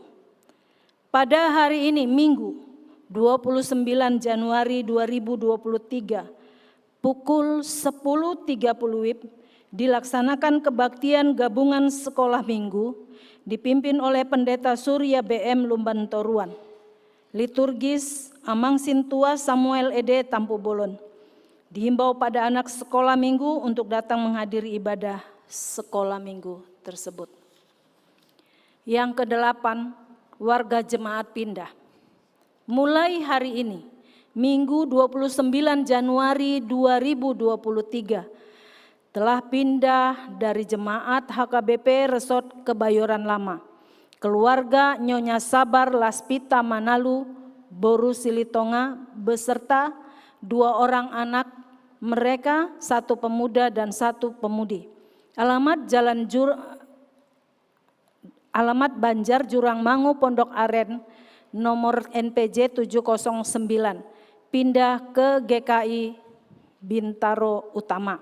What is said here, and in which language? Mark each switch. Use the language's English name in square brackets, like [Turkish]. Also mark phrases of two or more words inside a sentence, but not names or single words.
[Indonesian] Pada hari ini Minggu 29 Januari 2023 pukul 10.30 WIB dilaksanakan kebaktian gabungan sekolah minggu dipimpin oleh Pendeta Surya BM Lumban Toruan. Liturgis Amang Sintua Samuel Ede Tampu Bolon. Dihimbau pada anak sekolah minggu untuk datang menghadiri ibadah sekolah minggu tersebut. Yang ke-8, warga jemaat pindah. Mulai hari ini, Minggu 29 Januari 2023, telah pindah dari jemaat HKBP Resort Kebayoran Lama. Keluarga Nyonya Sabar Laspita Manalu Boru Silitonga beserta 2 orang anak mereka, 1 pemuda dan 1 pemudi. Alamat Banjar Jurang Mangu Pondok Aren, nomor NPJ 709, pindah ke GKI Bintaro Utama.